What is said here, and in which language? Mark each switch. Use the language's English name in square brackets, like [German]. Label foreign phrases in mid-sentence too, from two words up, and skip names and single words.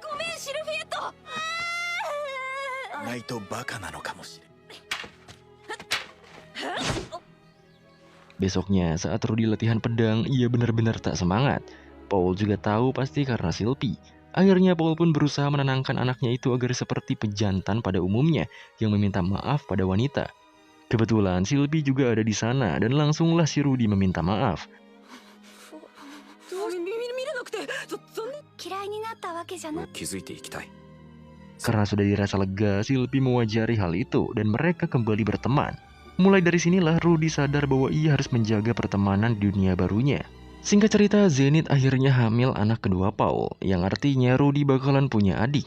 [Indonesian] Besoknya, saat Rudy latihan pedang, ia benar-benar tak semangat. Paul juga tahu pasti karena Silpi. Akhirnya Paul pun berusaha menenangkan anaknya itu agar seperti pejantan pada umumnya yang meminta maaf pada wanita. Kebetulan Sylvie juga ada di sana dan langsunglah si Rudy meminta maaf. [Japanese] 嫌いになったわけじゃない。気づいていきたい。 [Indonesian] Karena sudah dirasa lega, Sylvie mewajari hal itu dan mereka kembali berteman. Mulai dari sinilah Rudy sadar bahwa ia harus menjaga pertemanan di dunia barunya. Singkat cerita, Zenith akhirnya hamil anak kedua Paul, yang artinya Rudy bakalan punya adik.